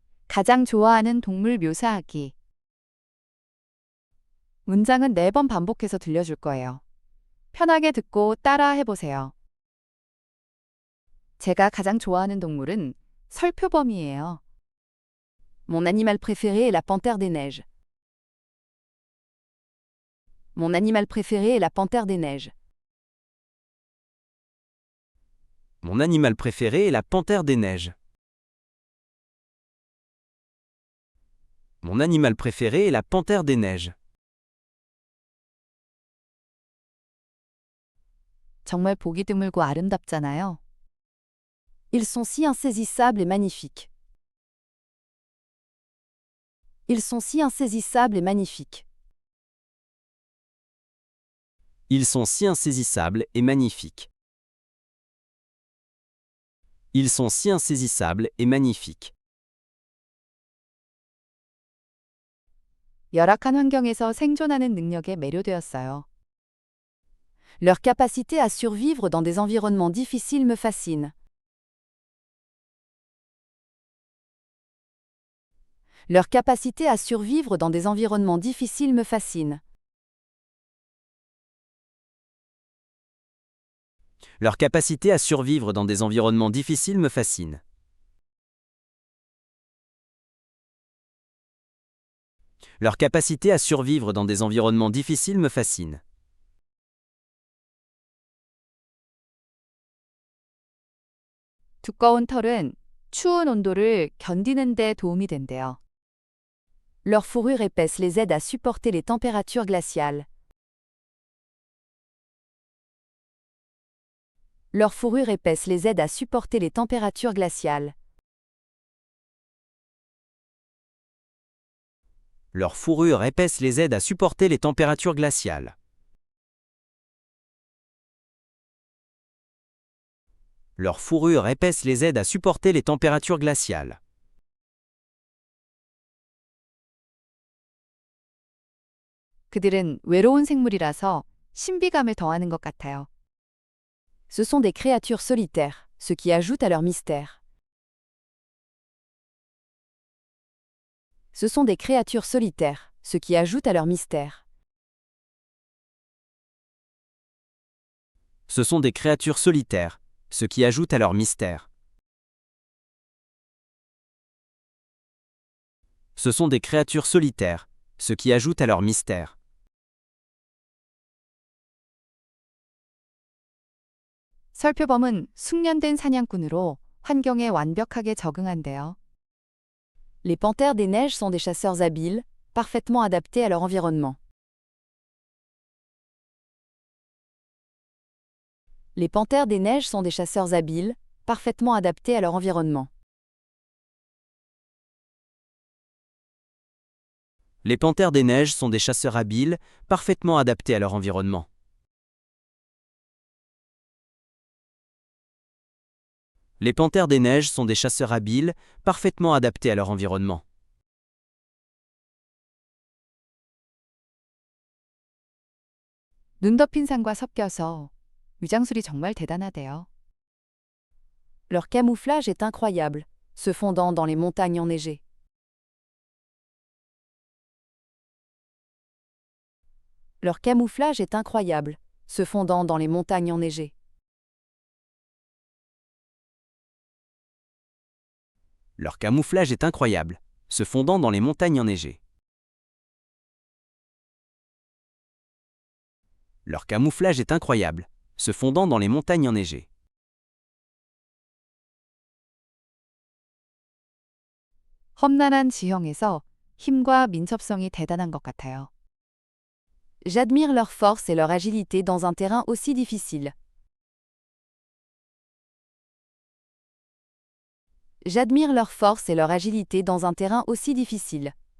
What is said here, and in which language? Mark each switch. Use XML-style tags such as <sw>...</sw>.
<ko>가장 좋아하는 동물 묘사하기. 문장은 4번 반복해서 들려줄 거예요. 편하게 듣고 따라 해보세요. 제가 가장 좋아하는 동물은 설표범이에요.</ko> <fr>Mon animal préféré est la panthère des neiges. Mon animal préféré est la panthère des neiges. Mon animal préféré est la panthère des neiges. Mon animal préféré est la panthère des neiges.</fr> <ko>정말 보기 드물고 아름답잖아요.</ko> <fr>Ils sont si insaisissables et magnifiques. Ils sont si insaisissables et magnifiques. Ils sont si insaisissables et magnifiques. Ils sont si insaisissables et magnifiques.</fr> <ko>열악한 환경에서 생존하는 능력에 매료되었어요.</ko> <fr>Leur capacité à survivre dans des environnements difficiles me fascine. Leur capacité à survivre dans des environnements difficiles me fascine. Leur capacité à survivre dans des environnements difficiles me fascine. Leur capacité à survivre dans des environnements difficiles me fascine.</fr> <ko>두꺼운 털은 추운 온도를 견디는 데 도움이 된대요.</ko> <fr>Leur fourrure épaisse les aide à supporter les températures glaciales. Leur fourrure épaisse les aide à supporter les températures glaciales. Leur fourrure épaisse les aide à supporter les températures glaciales. Leur fourrure épaisse les aide à supporter les températures glaciales.</fr> <ko>그들은 외로운 생물이라서 신비감을 더하는 것 같아요.</ko> <fr>Ce sont des créatures solitaires, ce qui ajoute à leur mystère. Ce sont des créatures solitaires, ce qui ajoute à leur mystère. Ce sont des créatures solitaires, ce qui ajoute à leur mystère. Ce sont des créatures solitaires, ce qui ajoute à leur mystère.</fr> <ko>설표범은 숙련된 사냥꾼으로 환경에 완벽하게 적응한대요.</ko> <fr>Les panthères des neiges sont des chasseurs habiles, parfaitement adaptés à leur environnement. Les panthères des neiges sont des chasseurs habiles, parfaitement adaptés à leur environnement. Les panthères des neiges sont des chasseurs habiles, parfaitement adaptés à leur environnement. Les panthères des neiges sont des chasseurs habiles, parfaitement adaptés à leur environnement.</fr> <ko>눈 덮인 산과 섞여서 위장술이 정말 대단하대요.</ko> <fr>Leur camouflage est incroyable, se fondant dans les montagnes enneigées. Leur camouflage est incroyable, se fondant dans les montagnes enneigées. Leur camouflage est incroyable, se fondant dans les montagnes enneigées. Leur camouflage est incroyable, se fondant dans les montagnes enneigées.</fr> <ko>험난한 지형에서 힘과 민첩성이 대단한 것 같아요.</ko> <fr>J'admire leur force et leur agilité dans un terrain aussi difficile. J'admire leur force et leur agilité dans un terrain aussi difficile.</fr>